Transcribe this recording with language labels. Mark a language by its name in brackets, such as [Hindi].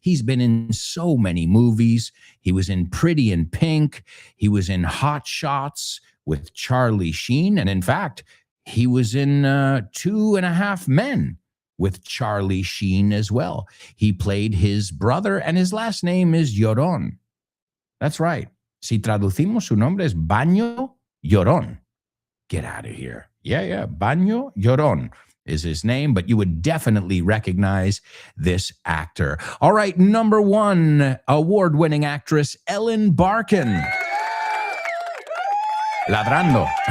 [English] He's been in so many movies. He was in Pretty in Pink. He was in Hot Shots with Charlie Sheen. And in fact, he was in 2.5 Men with Charlie Sheen as well. He played his brother, and his last name is Llorón. That's right. [Spanish] Si traducimos, su nombre es Baño Llorón. [English] Get out of here. Yeah. Baño Llorón is his name, but you would definitely recognize this actor. All right, number 1, award-winning actress Ellen Barkin. [Spanish] Ladrando.